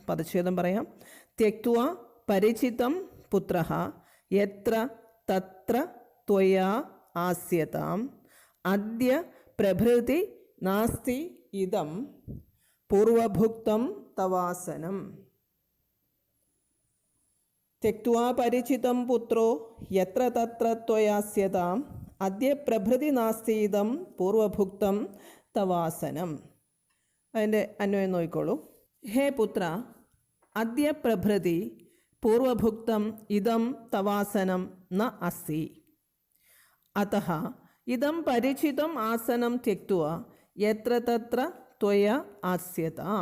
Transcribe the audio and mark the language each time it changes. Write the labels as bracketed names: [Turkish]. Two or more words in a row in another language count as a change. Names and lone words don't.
[Malayalam] എന്താണ്? പദച്ഛേദം പറയാം. [Sanskrit] ത്യക്ത്വാ പരിചിതം പുത്രഃ യത്ര തത്ര ത്വയാ ആസ്യതാം അദ്യ പ്രഭൃതി നാസ്തി ഇദം പൂർവഭുക്തം തവാസനം. त्यक्त्वा परिचितं पुत्रो यत्र तत्र त्वयास्यताम् अद्य प्रभृति नास्ति इदं पूर्वभुक्तं तवासനം. [Malayalam] അതിൻ്റെ അന്വയം നോക്കിക്കോളൂ. [Sanskrit] ഹേ പുത്ര, അദ്യ പ്രഭൃതി പൂർവഭുക്തം ഇദം തവാസനം ന അസ്തി. അതഃ ഇദം പരിചിതം ആസനം ത്യക്ത്വാ യത്ര തത്ര ത്വയ ആസ്യതാം.